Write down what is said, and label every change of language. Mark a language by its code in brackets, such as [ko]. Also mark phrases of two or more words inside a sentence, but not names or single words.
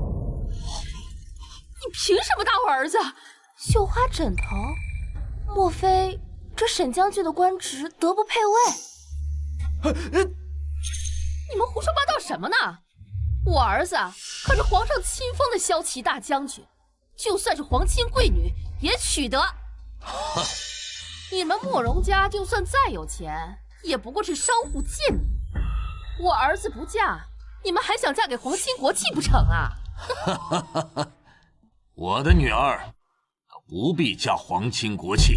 [zh] 你凭什么打我兒子？绣花枕頭？莫非這沈將軍的官職德不配位？你們胡說八道什麼呢？我兒子可是皇上親封的骁騎大將軍，就算是皇親貴女也娶得。你們慕容家就算再有錢，也不過是商戶賤民。我兒子不嫁，你們還想嫁給皇親國戚不成啊？我的女兒可不必嫁皇親國戚。